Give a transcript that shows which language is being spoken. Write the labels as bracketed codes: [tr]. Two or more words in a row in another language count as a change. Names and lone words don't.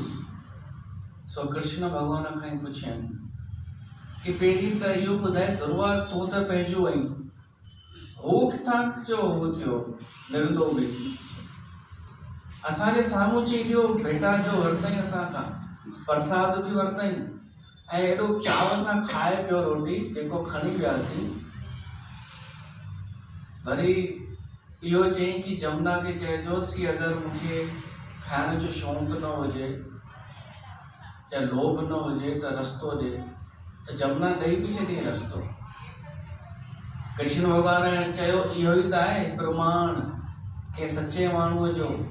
[sd] सो कृष्ण भॻवान खां ई पुछियनि कि पहिरीं त इहो ॿुधाए, दुर्वास तूं त पंहिंजो आहीं, हो किथां जो हो थियो निर्लोभी? असांजे साम्हूं जी एॾो भेटा जो वरितई, असांखां प्रसाद बि वरितई ऐं एॾो चाव सां खाए पियो रोटी जेको खणी वियासीं। वरी इहो चयईं कि जमुना खे चइजोसि कि अगरि मूंखे खाइण जो शौक़ु न हुजे या लोभ न हुजे त रस्तो ॾे। त जमुना ॾेई बि छॾियईं रस्तो। कृष्ण भॻवान चयो इहो ई त आहे प्रमाण के सचे माण्हूअ जो।